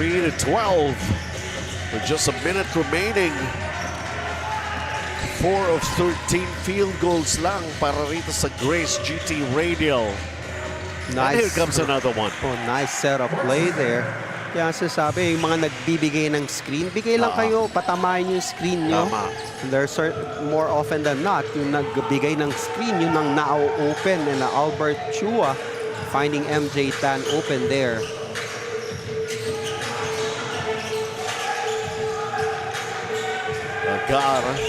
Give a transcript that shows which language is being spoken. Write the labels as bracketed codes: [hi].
[en] to 12 with just a minute remaining. 4 of 13 field goals [tl] lang para rito sa [en] Grace GT Radial. Nice. And here comes another one. Oh, nice setup play there. [tl] Kaya sasabi, yung mga nagbibigay ng screen, bigay lang kayo, patamahin yung screen nyo. [en] There's more often than not, [tl] yung nagbigay ng screen, yun ang na-open. [en] And Albert Chua finding MJ Tan open there. Agar.